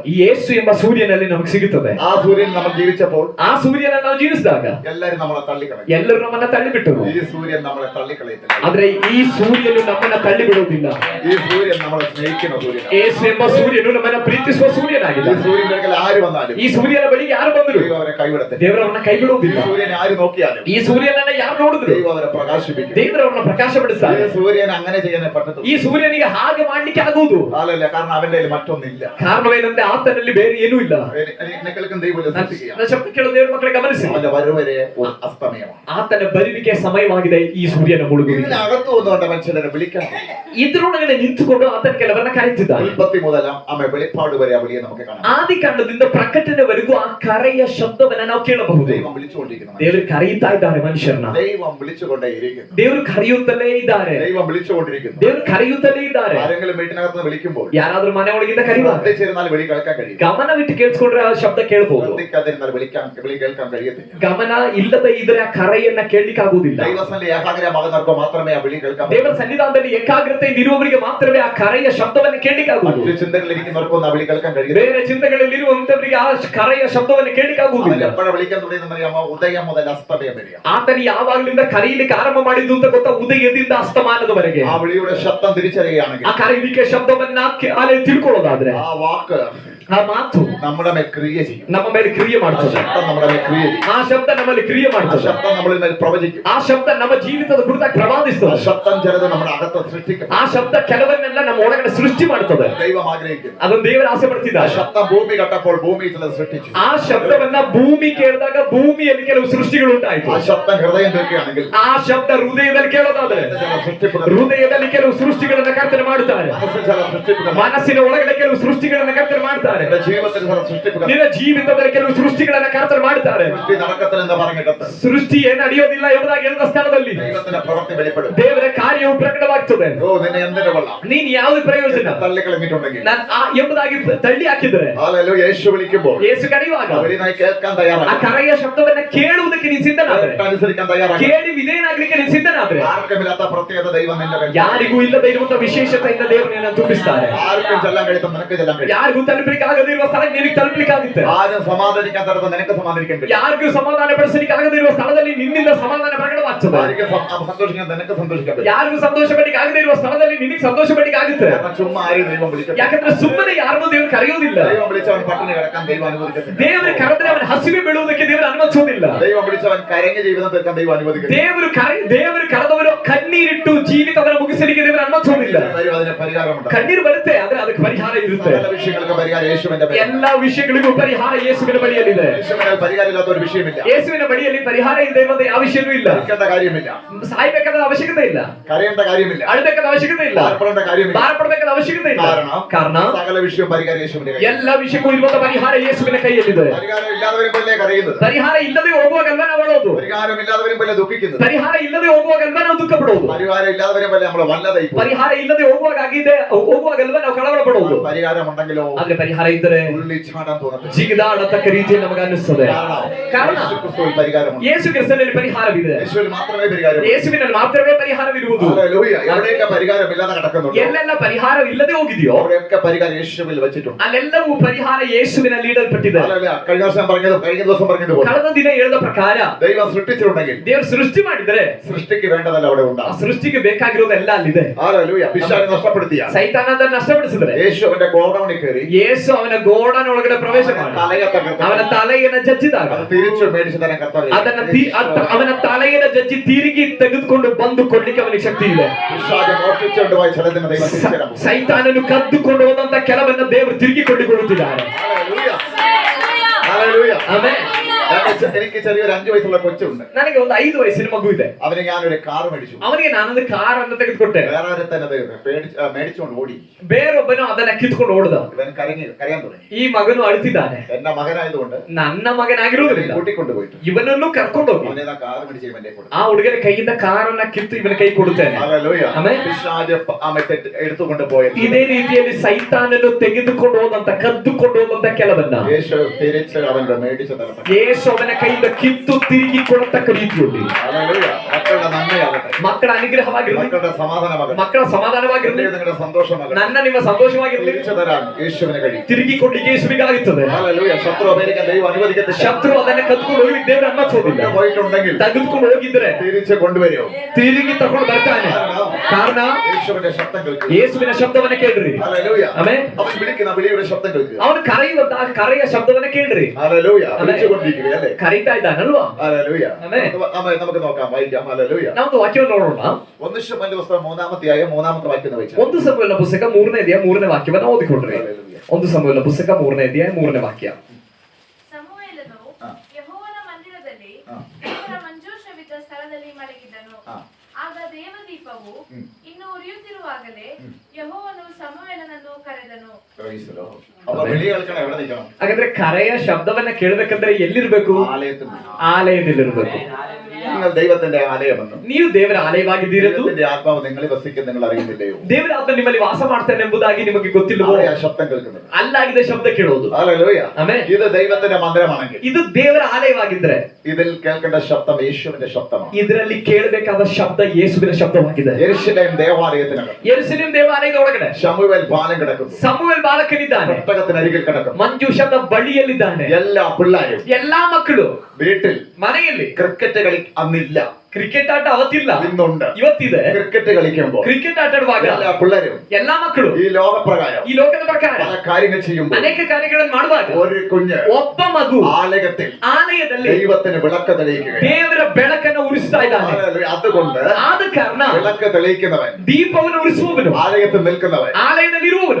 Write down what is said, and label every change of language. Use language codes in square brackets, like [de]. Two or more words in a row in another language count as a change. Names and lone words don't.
[kn] ಈ ಯೇಸು ಎಂಬ ಸೂರ್ಯನಲ್ಲಿ ನಮಗೆ ಸಿಗುತ್ತದೆ. [ml] ആ സൂര്യൻ നമ്മൾ ജീവിച്ചപ്പോൾ [kn] ಆ ಸೂರ್ಯನ ನಾವು ಜೀವಿಸಿದಾಗ [ml] എല്ലാരും നമ്മളെ തള്ളിക്കളയും. [kn] ಎಲ್ಲರೂ ನಮ್ಮನ್ನ ತಳ್ಳಿಬಿಟ್ಟರು, [ml] ഈ സൂര്യൻ നമ്മളെ തള്ളിക്കളയത്തില്ല. [kn] ಆದ್ರೆ ಈ ಸೂರ್ಯನು ನಮ್ಮನ್ನ ತಳ್ಳಿ ಬಿಡುವುದಿಲ್ಲ. [ml] ഈ സൂര്യൻ നമ്മളെ സ്നേഹിക്കുന്ന സൂര്യനാണ്. [kn] ಯೇಸು ಎಂಬ ಸೂರ್ಯನು ನಮ್ಮನ್ನ ಪ್ರೀತಿಸುವ ಸೂರ್ಯನಾಗಿದೆ. [ml] ഈ സൂര്യന്റെ അടുക്കൽ ആര് വന്നാലും [kn] ಈ ಸೂರ್ಯನ ಬಳಿಗೆ ಯಾರು ಬಂದರು [ml] ദൈവം അവരെ കൈവിടത്തില്ല. [kn] ದೇವರವನ್ನ ಕೈ [ml] ഈ [kn] ಬಿಡುವುದಿಲ್ಲ. [ml] സൂര്യനെ ആര് നോക്കിയാലും [kn] ಈ ಸೂರ್ಯನನ್ನ ಯಾರು ನೋಡಿದ್ರು [ml] ദൈവം അവരെ പ്രകാശിപ്പിക്കും. [kn] ದೇವರವನ್ನ ಪ್ರಕಾಶಪಡಿಸ್ತಾರೆ. [ml] ഈ സൂര്യൻ അങ്ങനെ ചെയ്യാനേ പറ്റത്തുള്ളൂ. [kn] ಈ ಸೂರ್ಯನಿಗೆ ಹಾಗೆ ಮಾಡ್ಲಿಕ್ಕೆ ಆಗುವುದು [ml] അല്ലല്ല, കാരണം അവന്റെ കയ്യിൽ മറ്റൊന്നില്ല. [kn] ಕಾರಣವೇನೆಂದ್ರೆ ಆತನಲ್ಲಿ ಬೇರೆ ಏನೂ ಇಲ್ಲ. [ml] എന്നെ കേൾക്കുന്ന ദൈവം ശ്രദ്ധിക്കുക. [kn] ನನ್ನ ಶಬ್ದ ಕೇಳುವ ದೇವರ ಮಕ್ಕಳಿಗೆ ಗಮನಿಸಿ, [ml] അവന്റെ വരവരെ ഒരു അസ്തമയമാണ്. [kn] ಆತನ ಬರುವಿಕೆ ಸಮಯವಾಗಿದೆ. ಈ ಸೂರ್ಯನ ಮುಳುಗುವಿಕೆ [ml] ഇതിനകത്ത് വന്നുകൊണ്ട് മനുഷ്യരെ വിളിക്കാൻ, [kn] ಇದ್ರೊಳಗಡೆ ನಿಂತುಕೊಂಡು ಆತನ ಕೆಲವರನ್ನ ಕರೆಯುತ್ತಿದ್ದಾನೆ. [ml] ഉൽപ്പത്തി മുതൽ വെളിപ്പാട് വരെ ആ വിളിയെ നമുക്ക് കാണാം. [kn] ಆದಿಕಾಂಡದಿಂದ ಪ್ರಕಟಣೆವರೆಗೂ ಆ ಕರೆಯ ಶಬ್ದವನ್ನ ನಾವು ಕೇಳಬಹುದು. [ml] ദൈവം വിളിച്ചുകൊണ്ടിരിക്കുന്നു. [kn] ದೇವರು ಕರೆಯುತ್ತಾ ಇದ್ದಾರೆ ಮನುಷ್ಯರನ್ನ. [ml] ദൈവം വിളിച്ചുകൊണ്ടേയിരിക്കുന്നു. [kn] ದೇವರು ಕರೆಯುತ್ತಲೇ ಇದ್ದಾರೆ. [ml] ദൈവം വിളിച്ചുകൊണ്ടിരിക്കുന്നു. [kn] ದೇವರು ಕರೆಯುತ್ತಲೇ ಇದ್ದಾರೆ. [ml] ആരെങ്കിലും വീട്ടിനകത്ത് വിളിക്കുമ്പോൾ [kn] ಯಾರಾದ್ರೂ ಮನೆ ಒಳಗಿಂದ ಕರೆಯುವಾಗ [ml] ശ്രദ്ധിച്ചിരുന്നാൽ വിളി കേൾക്കാൻ കഴിയും. [kn] ಗಮನವಿಟ್ಟು ಕೇಳಿಸ್ಕೊಂಡ್ರೆ ಆ ಶಬ್ದ ಕೇಳಬಹುದು. [ml] ശ്രദ്ധിക്കാതിരുന്നാൽ വിളി കേൾക്കാൻ കഴിയത്തില്ല. [kn] ಗಮನ ಇಲ್ಲದೆ ಇದ್ರೆ ಆ ಕರೆಯನ್ನ ಕೇಳಲಿಕ್ಕೆ ಆಗುವುದಿಲ್ಲ. [ml] ദൈവസന്നിധി ഏകാഗ്രമാകുന്നവർക്ക് മാത്രമേ ആ വിളി കേൾക്കാൻ [kn] ದೇವರ ಸನ್ನಿಧಾನದಲ್ಲಿ ಏಕಾಗ್ರತೆಯಿಂದ ಇರುವವರಿಗೆ ಮಾತ್ರವೇ ಆ ಕರೆಯ ಶಬ್ದವನ್ನು ಕೇಳಲಿಕ್ಕೆ ಆಗುವುದು. [ml] മറ്റു ചിന്തകളിരിക്കുന്നവർക്കൊന്നും ആ വിളി കേൾക്കാൻ കഴിയില്ല. [kn] ಬೇರೆ ಚಿಂತೆಗಳಲ್ಲಿರುವಂತವರಿಗೆ ಆ ಕರೆಯ ಶಬ್ದವನ್ನು ಕೇಳಲಿಕ್ಕೆ ಆಗುವುದಿಲ್ಲ. [ml] എപ്പോഴാണ് വിളിക്കാൻ തുടങ്ങിയെന്നറിയാമോ? ഉദയം മുതൽ അസ്തമയം വരെ. [kn] ಆತನ ಯಾವಾಗಲಿಂದ ಕರೆಯಲಿಕ್ಕೆ ಆರಂಭ ಮಾಡಿದ್ದು ಅಂತ ಗೊತ್ತಾ? ಉದಯದಿಂದ ಅಸ್ತಮಾನದವರೆಗೆ. [ml] ആ വിളിയുടെ ശബ്ദം തിരിച്ചറിയുകയാണെങ്കിൽ, [kn] ಆ ಕರೆಯುವಿಕೆ ಶಬ್ದವನ್ನ ತಿಳ್ಕೊಳ್ಳೋದಾದ್ರೆ, [ml] ആ വാക്ക് [kn] ಆ ಮಾತು [ml] നമ്മുടെ മേൽ ക്രിയ ചെയ്യും. [kn] ನಮ್ಮ ಮೇಲೆ ಕ್ರಿಯೆ [ml] ആ [kn] ಮಾಡ್ತದೆ. [ml] ശബ്ദം നമ്മുടെ മേൽ ക്രിയ ചെയ്യും. [kn] ಆ ಶಬ್ದ ನಮ್ಮಲ್ಲಿ ಕ್ರಿಯೆ [ml] ആ [kn] ಮಾಡ್ತದೆ. [ml] ശബ്ദം നമ്മളിൽ മേൽ പ്രവചിക്കും. [kn] ಆ ಶಬ್ದ ನಮ್ಮ ಜೀವಿತದ ಕುರಿತಾಗಿ [ml] ആ [kn] ಪ್ರವಾದಿಸ್ತದೆ. [ml] ശബ്ദം ചിലത് നമ്മുടെ അകത്ത് സൃഷ്ടിക്കും. [kn] ಆ ಶಬ್ದ ಕೆಲವನ್ನೆಲ್ಲ ನಮ್ಮ ಒಳಗಡೆ ಸೃಷ್ಟಿ ಮಾಡ್ತದೆ. [ml] ദൈവം ആഗ്രഹിക്കുന്നു. [kn] ಅದನ್ನು ದೇವರು ಆಸೆ [ml] ആ [kn] ಪಡ್ತಿದ್ದಾರೆ. [ml] ശബ്ദം ഭൂമി കട്ടപ്പോൾ ഭൂമി ചിലത് സൃഷ്ടിച്ചു. [kn] ಆ ಶಬ್ದವನ್ನ ಭೂಮಿ ಕೇಳಿದಾಗ ಭೂಮಿಯಲ್ಲಿ ಕೆಲವು ಸೃಷ್ಟಿಗಳು ಉಂಟಾಯ್ತು. [ml] ആ ശബ്ദം ഹൃദയം തീർക്കുകയാണെങ്കിൽ [kn] ಆ ಶಬ್ದ ಹೃದಯದಲ್ಲಿ ಕೇಳೋದಾದ್ರೆ [ml] ചില സൃഷ്ടിപ്പുകൾ, [kn] ಹೃದಯದಲ್ಲಿ ಕೆಲವು ಸೃಷ್ಟಿಗಳನ್ನ ಕರ್ತನೆ ಮಾಡುತ್ತಾರೆ. [ml] മനസ്സിൽ ചില സൃഷ്ടിപ്പുകൾ, [kn] ಮನಸ್ಸಿನ ಒಳಗಡೆ ಕೆಲವು ಸೃಷ್ಟಿಗಳನ್ನ ಕರ್ತನೆ ಮಾಡ್ತಾರೆ. [ml] നിന്റെ ജീവിതത്തിൽ ചില സൃഷ്ടിപ്പുകൾ, [kn] ನಿನ್ನ ಜೀವಿತದಲ್ಲಿ ಕೆಲವು ಸೃಷ್ಟಿಗಳನ್ನ ಕರ್ತನೆ ಮಾಡ್ತಾರೆ. [ml] സൃഷ്ടി നടക്കത്തില്ലെന്ന് പറഞ്ഞിടത്ത് [kn] ಸೃಷ್ಟಿ ಏನ್ ನಡೆಯೋದಿಲ್ಲ ಎಂಬುದಾಗಿ ಹೇಳಿದ ಸ್ಥಳದಲ್ಲಿ [ml] ദൈവത്തിന്റെ പ്രവൃത്തി വെളിപ്പെടും. [kn] ದೇವರ ಕಾರ್ಯವು ಪ್ರಕಟವಾಗ್ತದೆ. [ml] ഓ, നിന്നെ എന്തിനു കൊള്ളാം? [kn] ನೀನ್ ಯಾವ್ದು ಪ್ರಯೋಜನ [ml] തള്ളിക്കളഞ്ഞിട്ടുണ്ടെങ്കിൽ [kn] ಎಂಬುದಾಗಿ ತಳ್ಳಿ ಹಾಕಿದ್ರೆ, [ml] ഹല്ലേലൂയ, യേശു വിളിക്കുമ്പോൾ [kn] ಯೇಸು ಕರೆಯುವಾಗ [ml] അവരിനായി കേൾക്കാൻ [kn] ಆ [ml] തയ്യാറാണ്, [kn] ಕರೆಯ ಶಬ್ದವನ್ನ ಕೇಳುವುದಕ್ಕೆ ನೀನ್ ಸಿದ್ಧನಾದ್ರೆ, [ml] അനുസരിക്കാൻ തയ്യാറാണ്. [kn] ಕೇಳಿ ವಿಧೇಯನಾಗ್ಲಿಕ್ಕೆ ನೀನ್ ಸಿದ್ಧನಾದ್ರೆ, [ml] ആർക്കുമില്ലാത്ത പ്രത്യേകത ദൈവം നിന്റെ കയ്യിൽ, [kn] ಯಾರಿಗೂ ಇಲ್ಲದೆ ಇರುವಂತ ವಿಶೇಷತೆಯಿಂದ ದೇವರು ನಿನ್ನ ತುಂಬಿಸ್ತಾರೆ. [ml] ആർക്കും ചെല്ലാൻ കഴിയുന്ന നിനക്ക് ചെല്ലാൻ കഴിയും. [kn] ಯಾರಿಗೂ ತಲುಪಲಿಕ್ಕೆ ಆಗದೇ ಇರುವ ಸ್ಥಳ ನಿನಗೆ ತಲುಪಲಿಕ್ಕೆ ಆಗುತ್ತೆ. [ml] ആരും സമാധാനിക്കാൻ തരത്ത് നിനക്ക് സമാധാനിക്കാൻ കഴിയും. [kn] ಯಾರಿಗೂ ಸಮಾಧಾನ ಪಡಿಸಲಿಕ್ಕೆ ಆಗದೇ ಇರುವ ಸ್ಥಳದಲ್ಲಿ ನಿನ್ನಿಂದ ಸಮಾಧಾನ ಪ್ರಕಟವಾಗುತ್ತೆ. ಜಯವಾಗ್ತದೆ. ಆರಿಗೆ ಸಂತೋಷಕ್ಕೆ ನಿನಗೆ ಸಂತೋಷಕ್ಕೆ ಯಾರಿಗೂ ಸಂತೋಷ ಪಡ್ಲಿಕ್ಕೆ ಆಗದೇ ಇರುವ ಸ್ಥಳದಲ್ಲಿ ನಿನಗೆ ಸಂತೋಷ ಪಡ್ಲಿಕ್ಕೆ ಆಗುತ್ತೆ. [ml] ചുമ്മാ ആരും ദൈവം വിളിക്കത്തില്ല. [kn] ಯಾಕಂದ್ರೆ ಸುಮ್ಮನೆ ಯಾರನ್ನೂ ದೇವರು ಕರೆಯೋದಿಲ್ಲ. [ml] ദൈവം വിളിച്ചവൻ പട്ടിണി കിടക്കാൻ ദൈവം അനുവദിക്കത്തില്ല. [kn] ದೇವರು ಕರೆದ್ರೆ ಅವನ ಹಸಿವೆ ಬೀಳುವುದಕ್ಕೆ ದೇವರು ಅನುಮತಿಸೋದಿಲ್ಲ. [ml] ദൈവം വിളിച്ചവൻ കരഞ്ഞ ജീവിതം തീർക്കാൻ ദൈവം അനുവദിക്കത്തില്ല. [kn] ದೇವರು ಕರೆದವರು ಕಣ್ಣೀರಿಟ್ಟು ಜೀವಿತವನ್ನು ಮುಗಿಸಲಿಕ್ಕೆ ದೇವರು ಅನುಮತಿಸೋದಿಲ್ಲ. [ml] അതിന് പരിഹാരമുണ്ട്. [kn] ಕಣ್ಣೀರು ಬರುತ್ತೆ, ಆದ್ರೆ ಅದಕ್ಕೆ ಪರಿಹಾರ ಇರುತ್ತೆ. [ml] സകല വിഷയങ്ങൾക്ക് പരിഹാരം യേശുവിന്റെ ബലിയിൽ. [kn] ಎಲ್ಲಾ ವಿಷಯಗಳಿಗೂ ಪರಿಹಾರ ಯೇಸುವಿನ ಬಳಿಯಲ್ಲಿದೆ. [ml] യേശുവിന് പരിഹാരമില്ലാത്ത ഒരു വിഷയമില്ല. [kn] ಯೇಸುವಿನ ಬಳಿಯಲ್ಲಿ ಪರಿಹಾರ ಇಲ್ಲದೆ ಇರುವಂತ ಯಾವ ವಿಷಯವೂ ಇಲ್ಲ. [ml] കരയേണ്ട കാര്യമില്ല. [kn] ಸಾಯ್ಬೇಕಾದ ಅವಶ್ಯಕತೆ ಇಲ್ಲ. [ml] കരയേണ്ട കാര്യമില്ല. [kn] ಅಳಬೇಕಾದ ಅವಶ್ಯಕತೆ ಇಲ್ಲ. [ml] ഭാരപ്പെടേണ്ട കാര്യമില്ല. [kn] ಭಾರಪಡಬೇಕಾದ ಅವಶ್ಯಕತೆ ಇಲ್ಲ. ಕಾರಣ [ml] സകല വിഷയം പരിഹാരം യേശുവിന്റെ കയ്യിൽ. [kn] ಎಲ್ಲ ವಿಷಯಕ್ಕೂ ಇರುವಂತ ಪರಿಹಾರ ಯೇಸುವಿನ ಕೈಯಲ್ಲಿದೆ. [ml] പരിഹാരം ഇല്ലാത്തവരും പോലെ കരയുന്നത്. [kn] ಪರಿಹಾರ ಇಲ್ಲದೆ ಹೋಗುವಾಗಲ್ವ ನಾವು ಅಳೋದು. [ml] പരിഹാരം ഇല്ലാത്തവരും പോലെ ദുഃഖിക്കുന്നത്. [kn] ಪರಿಹಾರ ಇಲ್ಲದೆ ಹೋಗುವಾಗಲ್ವ ನಾವು ದುಃಖ ಪಡೋದು. [ml] പരിഹാരം ഇല്ലാത്തവരും പോലെ നമ്മൾ വല്ലതായി. [kn] ಪರಿಹಾರ ಇಲ್ಲದೆ ಹೋಗುವಾಗಲ್ವ ನಾವು ಕಳವಳ ಪಡೋದು. [ml] പരിഹാരം ഉണ്ടെങ്കിലോ [kn] ಆದ್ರೆ ಪರಿಹಾರ ಇದ್ದರೆ [ml] തുള്ളിച്ചാടാൻ തോന്നുന്നു. [kn] ಜಿಗಿದಾಡತಕ್ಕ ರೀತಿಯಲ್ಲಿ ನಮಗೆ ಅನ್ನಿಸ್ತದೆ. ಕಾರಣ [ml] യേശുക്രിസ്തുവിൽ പരിഹാരമുണ്ട്. [kn] ಯೇಸು ಕ್ರಿಸ್ತನಲ್ಲಿ ಪರಿಹಾರವಿದೆ. [ml] യേശുവിൽ മാത്രമേ പരിഹാരമുള്ളൂ. [kn] ಯೇಸುವಿನಲ್ಲಿ ಮಾತ್ರವೇ ಪರಿಹಾರವಿರುವುದು. [ml] ഹല്ലേലൂയ. എവിടെയൊക്കെ പരിഹാരമില്ലാതെ കിടക്കുന്നുണ്ടോ, [kn] ಎಲ್ಲೆಲ್ಲ ಪರಿಹಾರ ಇಲ್ಲದೆ ಹೋಗಿದೆಯೋ [ml] അവിടെയൊക്കെ പരിഹാരം യേശുവിൽ വെച്ചിട്ടുണ്ട്. [kn] ಅಲ್ಲೆಲ್ಲವೂ ಪರಿಹಾರ ಯೇಸುವಿನಲ್ಲಿ ಇಡಲ್ಪಟ್ಟಿದೆ. [ml] ഹല്ലേലൂയ. കഴിഞ്ഞ ദിവസം പറഞ്ഞതുപോലെ [kn] ಕಳೆದ ದಿನ ಹೇಳಿದ ಪ್ರಕಾರ [ml] ദൈവം സൃഷ്ടിച്ചിട്ടുണ്ടെങ്കിൽ [kn] ದೇವರು ಸೃಷ್ಟಿ ಮಾಡಿದರೆ [ml] സൃഷ്ടിക്ക് വേണ്ടതല്ല അവിടെ [kn] ಆ [ml] ഉണ്ടാകും. [kn] ಸೃಷ್ಟಿಗೆ ಬೇಕಾಗಿರೋದೆಲ್ಲ ಅಲ್ಲಿದೆ. [ml] ഹല്ലേലൂയ. പിശാചിനെ നഷ്ടപ്പെടുത്തിയ [kn] ಸೈತಾನ ಅದನ್ನು ನಷ್ಟಪಡಿಸಿದರೆ [ml] യേശു അവന്റെ ഗോഡൌണിൽ കയറി [kn] ಯೇಸು ಅವನ ಗೋಡನ ಒಳಗಡೆ ಪ್ರವೇಶ ಮಾಡಿ ಅವನ ತಲೆಯನ್ನು ಜಜ್ಜಿದಾಗ [ml] അത് തിരിച്ചു മേടിച്ചു തരാൻ കർത്താവ് [kn] ಅವನ ತಲೆಯನ್ನು ಜಜ್ಜಿ ತಿರುಗಿ ತೆಗೆದುಕೊಂಡು ಬಂದು ಕೊಡ್ಲಿಕ್ಕೆ ಅವನಿಗೆ ಶಕ್ತಿ ಇದೆ. [ml] പിശാച് മോഷ്ടിച്ചുകൊണ്ട് പോയ ചിലതിനെ ദൈവം തിരിച്ചു തരാൻ പോകും. [kn] ಸೈತಾನನು ಕದ್ದುಕೊಂಡು ಹೋದಂತ ಕೆಲವನ್ನ ದೇವರು ತಿರುಗಿ ಕೊಂಡಿಕೊಳ್ಳುತ್ತಿದ್ದಾರೆ. [ml] ഹല്ലേലൂയ. ഹല്ലേലൂയ. [kn] ಆಮೆನ್. [ml] എനിക്ക് ചെറിയൊരു 5 വയസ്സുള്ള കൊച്ചുണ്ട്. [kn] ನನಗೆ ಒಂದು 5 ವಯಸ್ಸಿನ ಮಗು ಇದೆ. [ml] അവന് ഞാനൊരു കാർ മേടിച്ചു. [kn] ಅವನಿಗೆ ನಾನೊಂದು ಕಾರ್ ಅನ್ನು ತೆಗೆದುಕೊಟ್ಟೆ. [ml] വേറെ തന്നെ മേടിച്ചുകൊണ്ട് ഓടി. [kn] ಬೇರೊಬ್ಬನು ಅದನ್ನ ಕಿತ್ಕೊಂಡು ಓಡಿದ. [ml] ഇവൻ കരയാൻ തുടങ്ങി. [kn] ಈ ಮಗನು ಅಳುತ್ತಿದ್ದಾನೆ. [ml] എന്റെ മകനായതുകൊണ്ട് [kn] ನನ್ನ ಮಗನಾಗಿರುವುದಿಲ್ಲ. [ml] കൂട്ടിക്കൊണ്ട് പോയിട്ട് [kn] ಇವನನ್ನು ಕರ್ಕೊಂಡು ಹೋಗಿ [ml] അവനെ കാർ മേടിച്ച് ഇവന്റെ കൊടുത്തു. [kn] ಆ ಹುಡುಗನ ಕೈಯಿಂದ ಕಾರನ್ನ ಕಿತ್ತು ಇವನ ಕೈ ಕೊಡುತ್ತೇನೆ. [ml] ഹല്ലേലൂയ. [kn] ಆಮೆನ್. [ml] പിശാച് എടുത്തുകൊണ്ട് പോയത് [kn] ಇದೇ ರೀತಿಯಲ್ಲಿ ಸೈತಾನನ್ನು ತೆಗೆದುಕೊಂಡು ಹೋದಂತ ಕದ್ದುಕೊಂಡು ಹೋದಂತ ಕೆಲವನ್ನ [ml] യേശു തിരിച്ച് അവന്റെ മേടിച്ചു തരട്ടെ. [kn] ಯೇಸು ಅವನ ಕೈಯಿಂದ ಕಿತ್ತು ತಿರುಗಿ ಕೊಡತಕ್ಕ ರೀತಿಯಲ್ಲಿ [ml] ഹല്ലേലൂയ. മക്കളുടെ നന്മയാകട്ടെ. [kn] ಮಕ್ಕಳ ಅನುಗ್ರಹವಾಗಿರಲಿ, [ml] മക്കളുടെ സമാധാനമാകട്ടെ. [kn] ಮಕ್ಕಳ ಸಮಾಧಾನವಾಗಿರಲಿ, [ml] നിങ്ങളുടെ സന്തോഷമാകട്ടെ. [kn] ನನ್ನ ನಿಮ್ಮ ಸಂತೋಷವಾಗಿರಲಿ. [ml] തിരിച്ചു തരാൻ യേശുവിന് കഴിയും. [kn] ತಿರುಗಿ ಕೊಡ್ಲಿಕ್ಕೆ ಯೇಸುವಿಗಾಗುತ್ತದೆ. [ml] ഹല്ലേലൂയ. ശത്രു അമേരിക്കൻ ദൈവം അനുവദിക്കത്തില്ല. [kn] ಶತ್ರು ಅದನ್ನ ಕದ್ದುಕೊಂಡು ಹೋಗ್ಲಿಕ್ಕೆ ದೇವರು ಅನುಮತಿಸೋದಿಲ್ಲ. [ml] പോയിട്ടുണ്ടെങ്കിൽ [kn] ತೆಗೆದುಕೊಂಡು ಹೋಗಿದ್ರೆ [ml] തിരിച്ച് കൊണ്ടുവരും. [kn] ತಿರುಗಿ ತಗೊಂಡು ಬರ್ತಾನೆ. ಕಾರಣ [ml] യേശുവിന്റെ ശബ്ദം കേൾക്കുക. [kn] ಯೇಸುವಿನ ಶಬ್ದವನ್ನ ಕೇಳ್ರಿ. [ml] ഹല്ലേലൂയ. [kn] ಆಮೆನ್. [ml] അവൻ വിളിക്കുന്ന വിളിയുടെ ശബ്ദം കേൾക്കുക. [kn] ಅವನು ಕರೆಯುವಂತಹ ಕರೆಯ ಶಬ್ದವನ್ನ ಕೇಳ್ರಿ. [ml] ഹല്ലേലൂയ. വിളിച്ചുകൊണ്ടിരിക്കുക അല്ലേ? [kn] ಕರೀತಾ ಇದ್ದಾನಲ್ವಾ? [ml] ഹല്ലേലൂയ. ആമേൻ. നമുക്ക് നോക്കാം, വായിക്കാം. ഹല്ലേലൂയ. [kn] ನಾವು ವಾಕ್ಯವನ್ನು ನೋಡೋಣ. [ml] 1 ശമൂവേലിന്റെ പുസ്തകം 3-ാം അധ്യായം 3-ാമത്തെ വാക്യം വായിച്ചാൽ [kn] 1 ಸಮುವೇಲನ ಪುಸ್ತಕ 3ನೇ ಅಧ್ಯಾಯ 3ನೇ ವಾಕ್ಯವನ್ನು ಓದಿಕೊಂಡ್ರಿ. 1 ಸಮುವೇಲನ ಪುಸ್ತಕ 3ನೇ ಅಧ್ಯಾಯ 3ನೇ ವಾಕ್ಯ. ಸಮುವೇಲನು ಹಾ. ಯೆಹೋವನ ಮಂದಿರದಲ್ಲಿ ಹಾ. ದೇವರ ಮಂಜೂಷವಿದ್ದ ಸ್ಥಳದಲ್ಲಿ ಮಲಗಿದ್ದನು. ಹಾ. ಆಗ ದೇವದೀಪವು ಹ್ಮ್. ಇನ್ನು ಉರಿಯುತ್ತಿರುವಾಗಲೇ ಯೆಹೋವನು ಸಮುವೇಲನನ್ನು ಕರೆದನು. [ml] അപ്പൊ വിളി കേൾക്കണം, എവിടെ നിൽക്കണം? [kn] ಹಾಗಾದ್ರೆ ಕರೆಯ ಶಬ್ದವನ್ನ ಕೇಳಬೇಕಂದ್ರೆ ಎಲ್ಲಿರ್ಬೇಕು? [ml] ആലയത്തിൽ. [kn] ಆಲಯದಲ್ಲಿರ್ಬೇಕು. [ml] നിങ്ങൾ ദൈവത്തിന്റെ ആലയമെന്ന്, [kn] ನೀವು ದೇವರ ಆಲಯವಾಗಿದ್ದೀರೆಂದು, [ml] ദൈവത്തിന്റെ ആത്മാവ് നിങ്ങളിൽ വസിക്കും നിങ്ങൾ അറിയുന്നില്ലയോ? [kn] ದೇವರ ಆತ್ಮ ನಿಮ್ಮಲ್ಲಿ ವಾಸ ಮಾಡ್ತಾನೆ ಎಂಬುದಾಗಿ ನಿಮಗೆ ಗೊತ್ತಿಲ್ಲವೋ? [ml] അവിടെ ആ ശബ്ദം കേൾക്കുന്നത്. [kn] ಅಲ್ಲಾಗಿದೆ ಶಬ್ದ ಕೇಳೋದು. [ml] ഹല്ലേലൂയ. [kn] ಆಮೆನ್. [ml] ഇത് ദൈവത്തിന്റെ മന്ദിരമാണെങ്കിൽ [kn] ಇದು ದೇವರ ಆಲಯವಾಗಿದ್ರೆ [ml] ഇതിൽ കേൾക്കേണ്ട ശബ്ദം യേശുവിന്റെ ശബ്ദമാണ്. [kn] ಇದರಲ್ಲಿ ಕೇಳಬೇಕಾದ ಶಬ್ದ ಯೇಸುವಿನ ಶಬ್ದವಾಗಿದೆ. [ml] യെരൂശലേം ദേവാലയത്തിനകത്ത് [kn] ಯೆರೂಸಲೇಮ್ ದೇವಾಲಯದ ಒಳಗಡೆ [ml] ശമൂവേൽ പാലം കിടക്കുന്നു. [kn] ಸಮುವೇಲ್ ಬಾಲಕನಿದ್ದಾನೆ. [ml] ഒട്ടകത്തിനരികിൽ കിടക്കുന്നു. [kn] ಮಂಜೂಷದ ಬಳಿಯಲ್ಲಿದ್ದಾನೆ. [ml] എല്ലാ പിള്ളേരും [kn] ಎಲ್ಲಾ ಮಕ್ಕಳು [ml] വീട്ടിൽ [kn] ಮನೆಯಲ್ಲಿ. [ml] ക്രിക്കറ്റ് കളി അന്നില്ല, [kn] ಕ್ರಿಕೆಟ್ ಆಟ ಅವತ್ತಿಲ್ಲ, [ml] ഇന്നുണ്ട്. [kn] ಇವತ್ತಿದೆ. [ml] ക്രിക്കറ്റ് കളിക്കുമ്പോൾ [kn] ಕ್ರಿಕೆಟ್ ಆಟ ಆಡುವಾಗ [ml] എല്ലാ പിള്ളേരും [kn] ಎಲ್ಲಾ ಮಕ್ಕಳು [ml] ഈ ലോകപ്രകാരം [kn] ಈ ಲೋಕದ ಪ್ರಕಾರ [ml] പല കാര്യങ്ങൾ ചെയ്യുമ്പോൾ [kn] ಅನೇಕ ಕಾರ್ಯಗಳನ್ನು ಮಾಡುವಾಗ [ml] ഒരു കുഞ്ഞ് [kn] ಒಬ್ಬ ಮಗು [ml] ആലയത്തിൽ [kn] ಆಲಯದಲ್ಲಿ [ml] ദൈവത്തിന് വിളക്ക് തെളിയിക്കുകയാണ്. [kn] ದೇವರ ಬೆಳಕನ್ನು ಉರಿಸ್ತಾ ಇದ್ದಾನೆ. [ml] അതുകൊണ്ട് [kn] ಆದ ಕಾರಣ [ml] വിളക്ക് തെളിയിക്കുന്നവൻ, [kn] ದೀಪವನ್ನು ಉರಿಸುವವನು, [ml] ആലയത്തിൽ നിൽക്കുന്നവൻ [kn] ಆಲಯದಲ್ಲಿ ಇರುವವನು